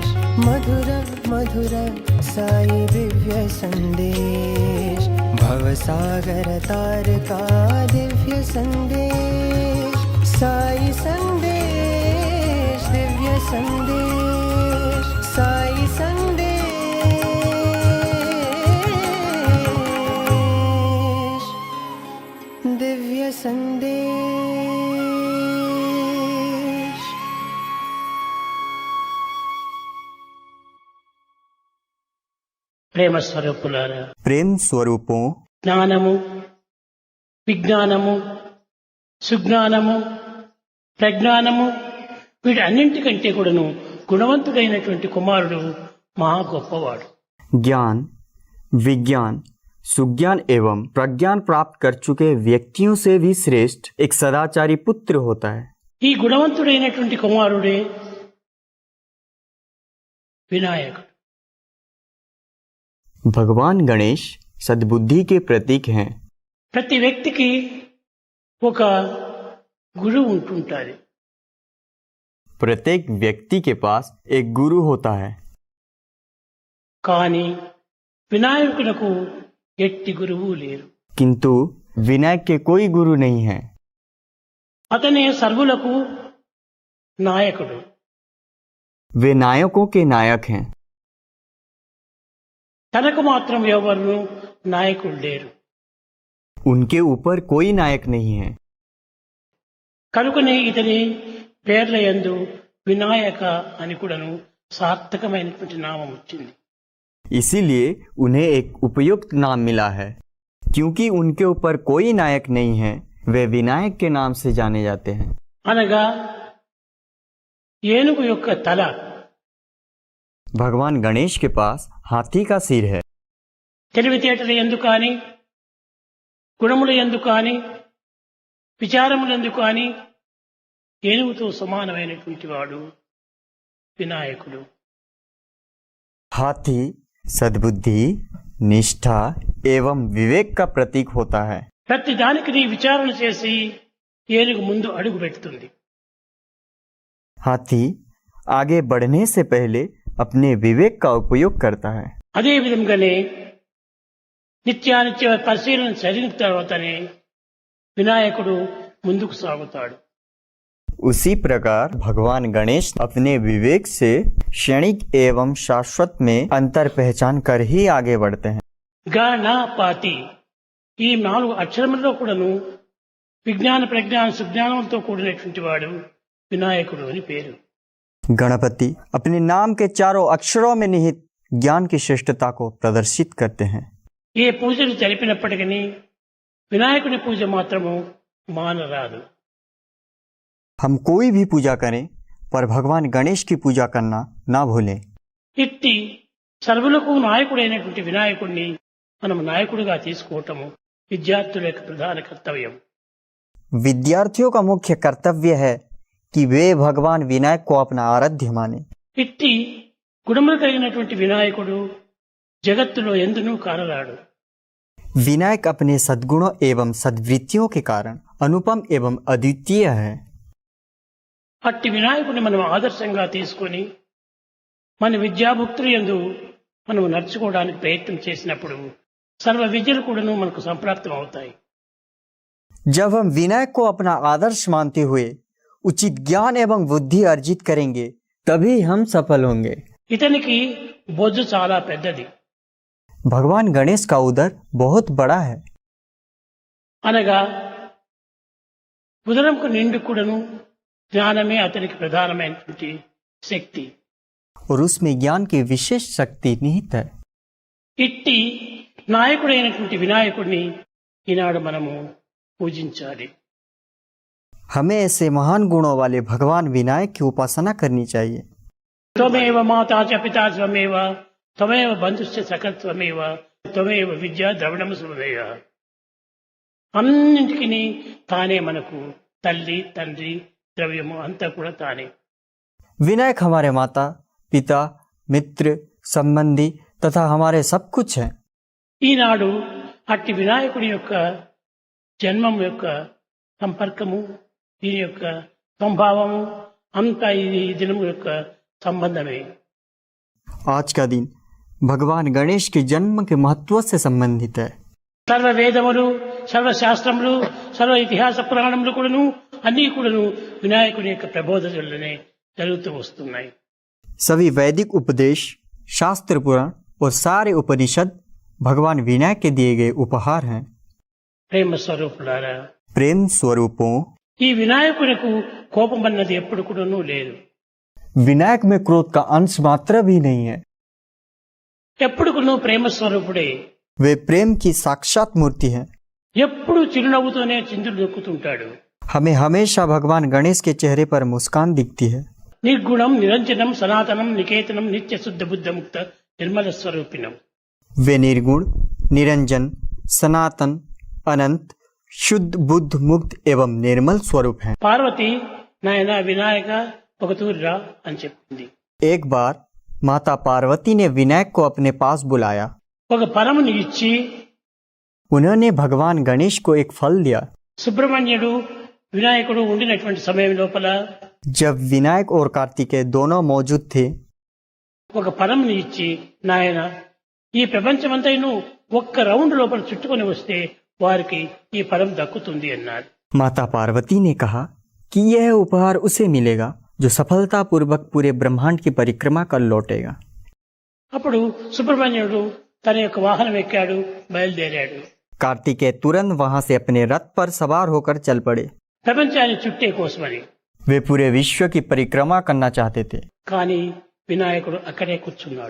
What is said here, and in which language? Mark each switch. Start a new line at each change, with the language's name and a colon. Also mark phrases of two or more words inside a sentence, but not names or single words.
Hindi: मधुर मधुर साई दिव्य संदेश, भवसागर तार का दिव्य संदेश, साई संदेश दिव्य संदेश, साई संदेश दिव्य संदेश।
Telugu: ప్రేమ స్వరూపులారా,
Hindi: प्रेम स्वरूपों,
Telugu: జ్ఞానము, విజ్ఞానము, సుజ్ఞానము, ప్రజ్ఞానము వీటన్నింటికంటే కూడాను గుణవంతుడైనటువంటి కుమారుడు మహా గొప్పవాడు.
Hindi: ज्ञान, विज्ञान, सुज्ञान एवं प्रज्ञान प्राप्त कर चुके व्यक्तियों से भी श्रेष्ठ एक सदाचारी पुत्र होता है।
Telugu: ఈ గుణవంతుడైనటువంటి కుమారుడే వినాయకుడు.
Hindi: भगवान गणेश सद्बुद्धि के प्रतीक हैं।
Telugu: ప్రతి వ్యక్తికి ఒక గురువు ఉంటుంటారు.
Hindi: प्रत्येक व्यक्ति के पास एक गुरु होता है,
Telugu: కానీ వినాయకులకు ఎట్టి గురువు లేరు.
Hindi: किंतु विनायक के कोई गुरु नहीं है।
Telugu: అతనే సర్వులకు నాయకుడు.
Hindi: वे नायकों के नायक हैं,
Telugu: తనకు మాత్రం ఎవరు నాయకుడు లేరు.
Hindi: उनके ऊपर कोई नायक नहीं है।
Telugu: కనుకనే ఇతని పేర్ల యందు వినాయక అని కూడాను సార్థకమైనటువంటి నామం వచ్చింది.
Hindi: इसीलिए उन्हें एक उपयुक्त नाम मिला है, क्योंकि उनके ऊपर कोई नायक नहीं है, वे विनायक के नाम से जाने जाते हैं।
Telugu: అనగా ఏనుగు యొక్క తల,
Hindi: भगवान गणेश के पास हाथी का सिर है।
Telugu: తెలివితేటల యందు కానీ, గుణముల యందు కానీ, విచారముల యందు కానీ ఏనుగుతో సమానమైనటువంటి వాడు వినాయకుడు.
Hindi: हाथी सद्बुद्धि, निष्ठा एवं विवेक का प्रतीक होता है।
Telugu: ప్రతి దానికి నీ విచారణ చేసి ఏనుగు ముందు అడుగు పెడుతుంది.
Hindi: हाथी आगे बढ़ने से पहले अपने विवेक का उपयोग करता है।
Telugu: అదే విధంగానే నిత్యానిత్య పరిశీలన జరిగిన తర్వాతనే వినాయకుడు ముందుకు సాగుతాడు.
Hindi: उसी प्रकार भगवान गणेश अपने विवेक से क्षणिक एवं शाश्वत में अंतर पहचान कर ही आगे बढ़ते हैं।
Telugu: గణపతి ఈ 4 అక్షరములలో కూడాను విజ్ఞాన, ప్రజ్ఞాన, సుజ్ఞానంతో కూడినటువంటి వాడు వినాయకుడు అని పేరు.
Hindi: गणपति अपने नाम के चारों अक्षरों में निहित ज्ञान की श्रेष्ठता को प्रदर्शित करते हैं।
Telugu: ఏ పూజలు జరిపినప్పటికీ వినాయకుని పూజ మాత్రము మానరాదు.
Hindi: हम कोई भी पूजा करें, पर भगवान गणेश की पूजा करना ना भूलें।
Telugu: ఇట్టి సర్వులకు నాయకుడైనటువంటి వినాయకుడిని మనం నాయకుడిగా తీసుకోవటము విద్యార్థుల యొక్క ప్రధాన కర్తవ్యం.
Hindi: विद्यार्थियों का मुख्य कर्तव्य है कि वे भगवान विनायक को अपना आराध्य माने।
Telugu: ఇట్టి గుణములు కలిగినటువంటి వినాయకుడు జగత్తులో ఎందునూ కానరాడు.
Hindi: विनायक अपने सद्गुणों एवं सद्वृत्तियों के कारण अनुपम एवं अद्वितीय है।
Telugu: అట్టి వినాయకుడిని మనం ఆదర్శంగా తీసుకొని మన విద్యాభుక్తులు యందు మనం నడుచుకోవడానికి ప్రయత్నం చేసినప్పుడు సర్వ విద్యలు కూడాను మనకు సంప్రాప్తం అవుతాయి.
Hindi: जब हम विनायक को अपना आदर्श मानते हुए उचित ज्ञान एवं बुद्धि अर्जित करेंगे, तभी हम सफल होंगे।
Telugu: ఇతనికి బొజ్జు చాలా పెద్దది.
Hindi: भगवान गणेश का उदर बहुत बड़ा है,
Telugu: అనగా ఉదరంకు నిండు కూడాను జ్ఞానమే అతనికి ప్రధానమైనటువంటి శక్తి.
Hindi: और उसमें ज्ञान की विशेष शक्ति निहित है।
Telugu: ఇట్టి నాయకుడైనటువంటి వినాయకుడిని ఈనాడు మనము పూజించాలి.
Hindi: हमें ऐसे महान गुणों वाले भगवान विनायक की उपासना करनी चाहिए।
Sanskrit: త్వమేవ మాతా చ పితా త్వమేవ త్వమేవ బంధుశ్చ సఖా త్వమేవ త్వమేవ విద్యా ద్రవిణం సమదయ.
Telugu: అన్నింటికి తానే మనకు తల్లి, తండ్రి, ద్రవ్యము అంతా కూడా తానే.
Hindi: विनायक हमारे माता पिता, मित्र, संबंधी तथा हमारे सब कुछ है।
Telugu: ఈనాడు అట్టి వినాయకుడి యొక్క జన్మం యొక్క సంపర్కము, దీని యొక్క స్వభావము అంతా ఇది ఈ దినము యొక్క సంబంధమే.
Hindi: आज का दिन भगवान गणेश के जन्म के महत्व से संबंधित है।
Telugu: సర్వ వేదములు, సర్వ శాస్త్రములు, సర్వ ఇతిహాస పురాణములు కూడాను అన్నీ కూడాను వినాయకుని యొక్క ప్రబోధనలనే జరుగుతూ వస్తున్నాయి.
Hindi: सभी वैदिक उपदेश, शास्त्र पुराण और सारे उपनिषद भगवान विनायक के दिए गए उपहार हैं।
Telugu: ప్రేమ స్వరూపులారా,
Hindi: प्रेम स्वरूपों,
Telugu: ఈ వినాయకునికి కోపం అన్నది ఎప్పుడు కూడాను లేదు.
Hindi: विनायक में क्रोध का अंश मात्र भी नहीं है।
Telugu: ఎప్పుడు కూడాను ప్రేమ స్వరూపుడే.
Hindi: वे प्रेम की साक्षात मूर्ति है।
Telugu: ఎప్పుడు చిరునవ్వుతోనే చిందులు దొక్కుతుంటాడు.
Hindi: हमें हमेशा भगवान गणेश के चेहरे पर मुस्कान दिखती है।
Sanskrit: నిర్గుణం, నిరంజనం, సనాతనం, నికేతనం, నిత్య శుద్ధ బుద్ధ ముక్త నిర్మల స్వరూపిణం.
Hindi: वे निर्गुण, निरंजन, सनातन, अनंत, शुद्ध, बुद्ध, मुक्त एवं निर्मल स्वरूप हैं।
Telugu: పార్వతి నాయన వినాయక ఒక తూరిరా అని చెప్పింది.
Hindi: एक बार माता पार्वती ने विनायक को अपने पास बुलाया।
Telugu: ఒక పరముని ఇచ్చి
Hindi: उन्होंने भगवान गणेश को एक फल दिया।
Telugu: సుబ్రహ్మణ్యుడు వినాయకుడు ఉండినటువంటి సమయం లోపల
Hindi: जब विनायक और कार्तिकेय दोनों मौजूद थे,
Telugu: ఒక పరముని ఇచ్చి నాయన ఈ ప్రపంచమంతైను ఒక్క రౌండ్ లోపల చుట్టుకొని వస్తే వారికి ఈ పరం దక్కుతుంది అన్నారు.
Hindi: माता पार्वती ने कहा कि यह उपहार उसे मिलेगा जो सफलतापूर्वक पूरे ब्रह्मांड की परिक्रमा कर लौटेगा।
Telugu: అప్పుడు సుబ్రహ్మణ్యుడు తన యొక్క వాహనం ఎక్కాడు, బయలుదేరాడు.
Hindi: कार्तिकेय तुरंत वहां से अपने रथ पर सवार होकर चल पड़े।
Telugu: ప్రపంచాన్ని చుట్టే కోసమని.
Hindi: वे पूरे विश्व की परिक्रमा करना चाहते थे,
Telugu: కానీ వినాయకుడు అక్కడే కూర్చున్నాడు.